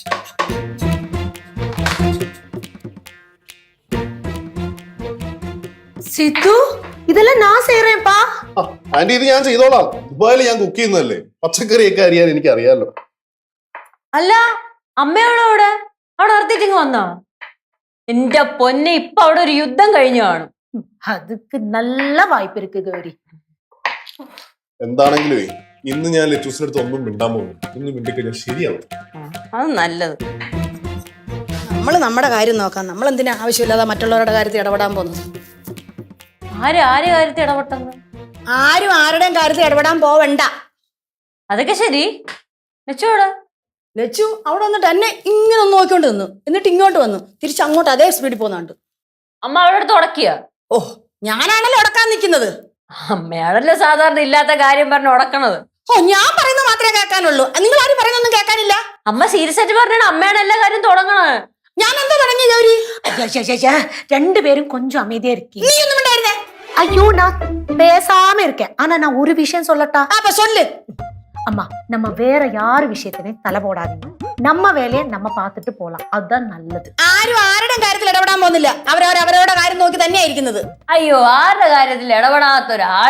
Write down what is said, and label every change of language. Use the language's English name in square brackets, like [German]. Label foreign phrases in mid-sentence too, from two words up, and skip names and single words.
[Malayalam] സിദ്ധു ഇതെല്ലാം ഞാൻ ചെയ്യറേപ്പാ. ആന്റി ഇത് ഞാൻ ചെയ്തോളാം. ദുബായിൽ ഞാൻ കുക്ക് ചെയ്യുന്നതല്ലേ, പച്ചക്കറിയൊക്കെ അറിയാൻ എനിക്ക് അറിയാലോ. അല്ല അമ്മയോടെ അവിടെ നിർത്തിയിട്ടിങ് വന്നോ? എന്റെ പൊന്നെ, ഇപ്പൊ അവിടെ ഒരു യുദ്ധം കഴിഞ്ഞു കാണും. [Tamil] அதுக்கு நல்ல வாய்ப்பு இருக்கு கௌரி. [Malayalam] എന്താണെങ്കിലും ഇന്ന് ഞാൻ ലെറ്റൂസിന്റെ അടുത്ത് ഒന്നും മിണ്ടാൻ പോകുന്നു. ഇന്ന് മിണ്ടിക്കഴിഞ്ഞാൽ ശരിയാവും. അത് നല്ലത്. നമ്മൾ നമ്മുടെ കാര്യം നോക്കാം. നമ്മൾ എന്തിനാ ആവശ്യമില്ലാതെ മറ്റുള്ളവരുടെ കാര്യത്തിൽ ഇടപെടാൻ പോകുന്നത്? ആരെ കാര്യത്തിൽ ഇടപെട്ടെന്ന്? ആരും ആരുടെയും കാര്യത്തിൽ ഇടപെടാൻ പോവണ്ട. അതൊക്കെ ശരി. ലച്ചുവിടെ? ലച്ചു അവിടെ വന്നിട്ട് എന്നെ ഇങ്ങനെ ഒന്ന് നോക്കിക്കൊണ്ട് നിന്നു. എന്നിട്ട് ഇങ്ങോട്ട് വന്നു, തിരിച്ച് അങ്ങോട്ട് അതേ സ്പീഡിൽ പോകുന്നുണ്ട്. അമ്മ അവിടെ അടുത്ത് ഉടക്കിയ? ഓ, ഞാനാണല്ലോ ഉടക്കാൻ നിൽക്കുന്നത്. അമ്മയാണല്ലോ സാധാരണ ഇല്ലാത്ത കാര്യം പറഞ്ഞ് ഉടക്കണത്. ഓ, ഞാൻ പറയുന്നത് മാത്രമേ കേൾക്കാനുള്ളൂ, നിങ്ങൾ ആരും പറയുന്നൊന്നും കേൾക്കാനില്ല. അമ്മ സീരിയസ് ആയിട്ട് പറഞ്ഞാണ് അമ്മയാണ് എല്ലാ കാര്യം തുടങ്ങണത്. ഞാൻ എന്താ തുടങ്ങി ഗൗരി? [Tamil] ரெண்டு கொஞ்சம் அமைதியா இருக்கீங்க. [Malayalam] നീ ഒന്നും ഉണ്ടായിരുന്നേ? [Tamil] ஐயோ நான் பேசாம இருக்கேன். ஆனா நான் ஒரு விஷயம் சொல்லட்டா? അപ്പൊ சொல்லு. அம்மா நம்ம வேற யாரு விஷயத்தையும் தலை போடாதீங்க. நம்ம வேலையை நம்ம பார்த்துட்டு போலாம், அதுதான் நல்லது. [Malayalam] ആരും ആരുടെയും കാര്യത്തിൽ ഇടപെടാൻ പോകുന്നില്ല. അവരവരുടെ കാര്യം നോക്കി തന്നെയാ ഇരിക്കുന്നത്. അയ്യോ, ആരുടെ കാര്യത്തിൽ ഇടപെടാത്ത ഒരാള്.